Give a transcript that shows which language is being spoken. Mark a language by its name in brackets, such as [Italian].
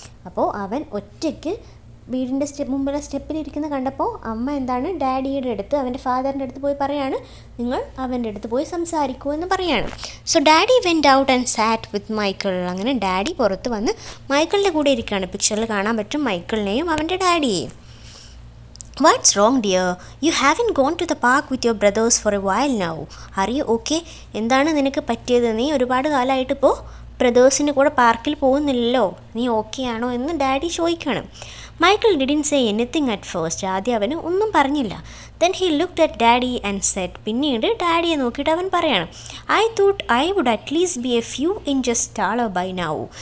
[Malayalam] അപ്പോൾ അവൻ ഒറ്റയ്ക്ക് വീടിൻ്റെ മുമ്പിലെ സ്റ്റെപ്പിലിരിക്കുന്ന കണ്ടപ്പോൾ അമ്മ ഡാഡിയുടെ അടുത്ത് അവൻ്റെ ഫാദറിൻ്റെ അടുത്ത് പോയി പറയാണ്, നിങ്ങൾ അവൻ്റെ അടുത്ത് പോയി സംസാരിക്കൂ എന്ന് പറയാണ്. [English] So daddy went out and sat with Michael. [Malayalam] അങ്ങനെ ഡാഡി പുറത്ത് വന്ന് മൈക്കിളിൻ്റെ കൂടെ ഇരിക്കുകയാണ്. പിക്ചറിൽ കാണാൻ പറ്റും മൈക്കിളിനെയും അവൻ്റെ ഡാഡിയെയും. [English] What's wrong dear? You haven't gone to the park with your brothers for a while now. Are you okay? [Malayalam] എന്താണ് നിനക്ക് പറ്റിയത്? നീ ഒരുപാട് കാലമായിട്ട് ഇപ്പോൾ ബ്രദേഴ്സിൻ്റെ കൂടെ പാർക്കിൽ പോകുന്നില്ലല്ലോ. നീ ഓക്കെ ആണോ എന്ന് ഡാഡി ചോദിക്കുകയാണ്. [English] Michael didn't say anything at first. [Malayalam] ആദ്യം അവന് ഒന്നും പറഞ്ഞില്ല. [English] Then he looked at daddy and said. [Malayalam] പിന്നീട് ഡാഡിയെ നോക്കിയിട്ട് അവൻ പറയാണ്, [English] I thought I would at least be a few inches taller by now.